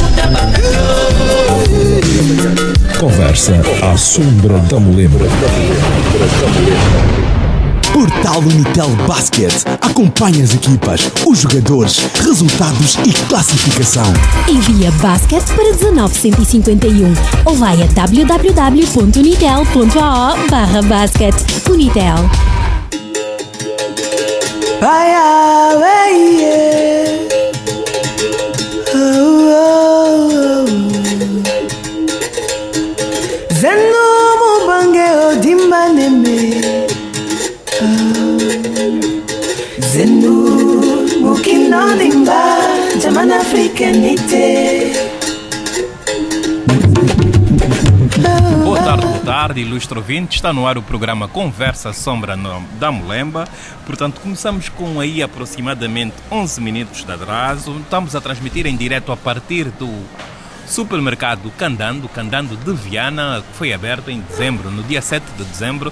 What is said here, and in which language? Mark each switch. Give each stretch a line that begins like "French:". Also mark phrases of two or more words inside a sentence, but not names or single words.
Portuguese: Conversa à sombra da Molemba. Portal Unitel Basket. Acompanhe as equipas, os jogadores, resultados e classificação. Envia basket para 19151 ou vai a www.unitel.ao/basket. Unitel.
Kimbundu: Zeno mubange odimbaneme. Zenu mukinonimba Jaman africanite.
Portuguese: Boa tarde, ilustre ouvinte. Está no ar o programa Conversa Sombra da Molemba. Portanto, começamos com aí aproximadamente 11 minutos de atraso. Estamos a transmitir em direto a partir do supermercado Candando de Viana, que foi aberto em dezembro, no dia 7 de dezembro.